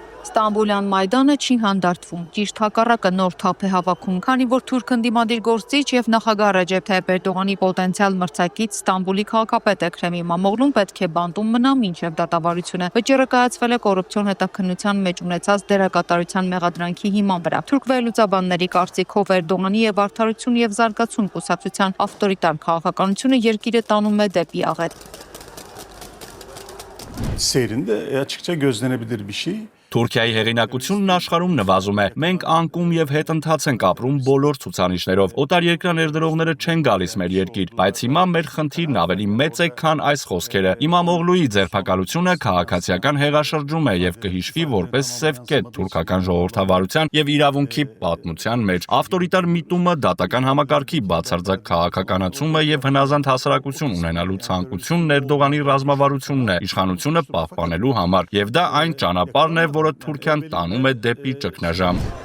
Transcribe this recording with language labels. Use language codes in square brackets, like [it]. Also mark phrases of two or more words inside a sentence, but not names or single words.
[hy] Ստամբուլյան Մայդանը չի հանդարտվում, ճիշտ հակառակը նոր թափ է հավաքում, քանի որ թուրք ընդդիմադիր գործիչ եւ նախագահ Ռեջեփ Թայիփ Էրդողանի պոտենցիալ մրցակից Ստամբուլի քաղաքապետ Էքրեմ Իմամօղլուն պետք է բանտում մնա մինչեւ դատավարությունը։ Վճիռը կայացվել է կոռուպցիոն հետաքննության մեջ ունեցած դերակատարության մեղադրանքի հիման վրա։ Թուրք վերլուծաբանների կարծիքով Էրդողանի եւ Արդարություն եւ զարգացում կուսակցության ավտորիտար քաղաքականությունը երկիրը տանում է դեպի աղետ։ [tr] Seyrinde açıkça gözlenebilir bir şey. [hy] Թուրքիայի հեղինակությունն աշխարհում նվազում է։ Մենք անկում եւ հետընթաց ենք ապրում բոլոր ցուցանիշներով։ Օտարերկրյա ներդրողները չեն գալիս մեր երկիր, բայց հիմա մեր խնդիրն ավելի մեծ է, քան այս խոսքերը։ Իմամօղլուի ձերբակալությունը քաղաքացիական հեղաշրջում է եւ կհիշվի որպես սև կետ թուրքական ժողովրդավարության եւ իրավունքի պատմության մեջ։ Ավտորիտար միտումը, դատական համակարգի բացարձակ քաղաքականացումը եւ հնազանդ հասարակություն ունենալու ցանկությունն Էրդողանի ռազմավարությունն է իշխանությունը պահպանելու համար, եւ դա այն ճանապարհն է, որը Թուրքիան տանում է դեպի ճգնաժամ։